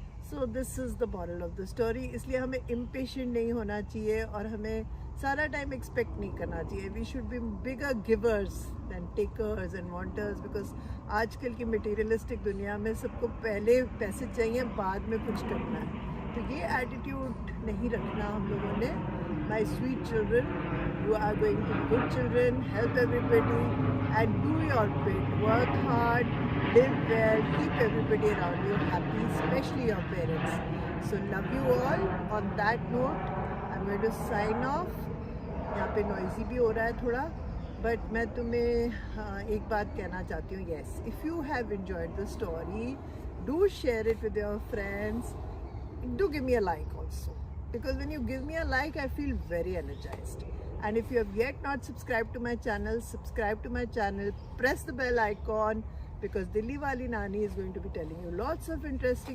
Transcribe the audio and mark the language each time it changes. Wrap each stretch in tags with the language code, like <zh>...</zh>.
<en>So this is the moral of the story.</en> <hi>इसलिए हमें impatient नहीं होना चाहिए और हमें सारा टाइम एक्सपेक्ट नहीं करना चाहिए.</hi> <en>we should be bigger givers than takers and wanters,</en> <hi>because आजकल की मटेरियलिस्टिक दुनिया में सबको पहले पैसे चाहिए, बाद में कुछ करना है. तो ये एटीट्यूड नहीं रखना हम लोगों ने.</hi> <en>My sweet children, you are going to be good children, help everybody and do your bit, work hard, live well, keep everybody around you happy, especially your parents. So love you all. On that note, I'm going to sign off.</en> <hi>यहाँ पे noisy भी हो रहा है थोड़ा, but मैं तुम्हें एक बात कहना चाहती हूँ.</hi> <en>Yes, if you have enjoyed the story, do share it with your friends. Do give me a like also, because when you give me a like, I feel very energized. And if you have yet not subscribed to my channel, subscribe to my channel, press the bell icon, because Dilli Wali Nani is going to be telling you lots of interesting stories. So because Dilli Wali Nani loves you all a lot.</en>